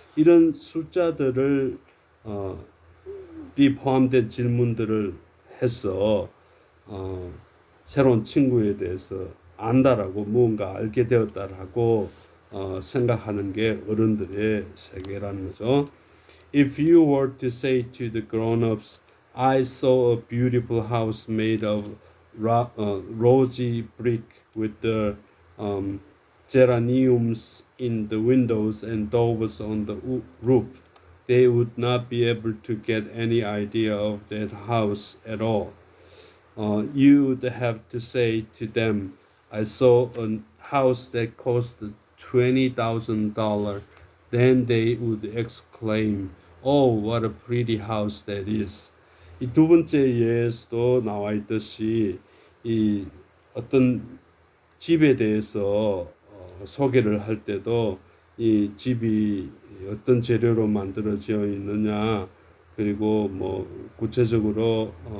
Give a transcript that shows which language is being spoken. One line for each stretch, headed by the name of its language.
Korean: 이런 숫자들을 포함된 질문들을 해서 새로운 친구에 대해서 안다라고 무언가 알게 되었다라고 생각하는 게 어른들의 세계라는 거죠.
English: If you were to say to the grown-ups, I saw a beautiful house made of rosy brick with the geraniums in the windows and doves on the roof, they would not be able to get any idea of that house at all. You would have to say to them, I saw a house that cost $20,000. Then they would exclaim, Oh, what a pretty house that is.
Korean: 이 두 번째 예에서도 나와 있듯이 이 어떤 집에 대해서 소개를 할 때도 이 집이 어떤 재료로 만들어져 있느냐, 그리고 뭐 구체적으로